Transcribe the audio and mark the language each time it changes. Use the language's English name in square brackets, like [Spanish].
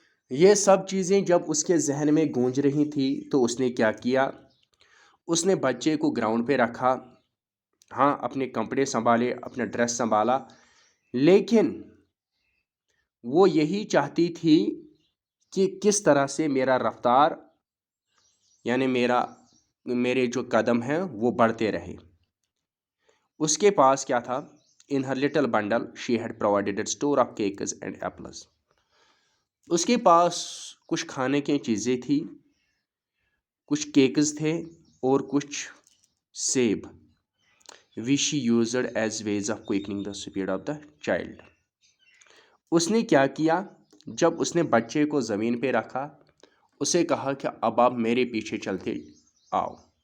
[Urdu] یہ سب چیزیں جب اس کے ذہن میں گونج رہی تھی تو اس نے کیا کیا؟ اس نے بچے کو گراؤنڈ پہ رکھا، ہاں اپنے کپڑے سنبھالے، اپنا ڈریس سنبھالا، لیکن وہ یہی چاہتی تھی کہ کس طرح سے میرا رفتار یعنی میرے جو قدم ہیں وہ بڑھتے رہے. اس کے پاس کیا تھا؟ [English] In her little bundle she had provided a store of cakes and apples. [Urdu] اس کے پاس کچھ کھانے کی چیزیں تھی، کچھ کیکز تھے اور کچھ سیب. [English] which she used as ways of quickening the speed of the child. [Urdu] اس نے کیا کیا؟ جب اس نے بچے کو زمین پہ رکھا، اسے کہا کہ اب آپ میرے پیچھے چلتے آؤ.